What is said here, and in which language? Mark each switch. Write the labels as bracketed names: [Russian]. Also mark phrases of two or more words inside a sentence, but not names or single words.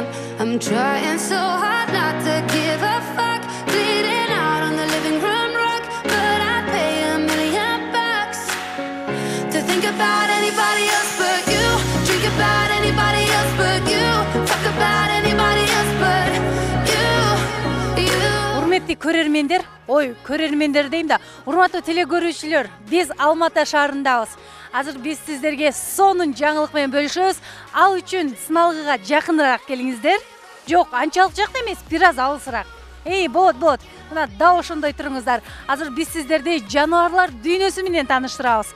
[English] I'm trying so hard not to give a fuck, bleeding out on the living room rug, but I pay $1,000,000 to think about anybody else but you, drink about anybody else but you, fuck about anybody else but you. [Kyrgyz] Урметтүү көрермендер, көрермендер дейм да, урматтуу телекөрүүчүлөр, биз Алматы шаарындабыз. Азыр биз сиздерге сонун жаңылык менен бөлүшөбүз. Ал үчүн сыналгыга жакыныраак келиңиздер. Жок, анчалык жакта эмес, бир аз алысыраак. Болот. Мына дал ошондой туруңуздар. Азыр биз сиздерди жаныбарлар дүйнөсү менен тааныштырабыз.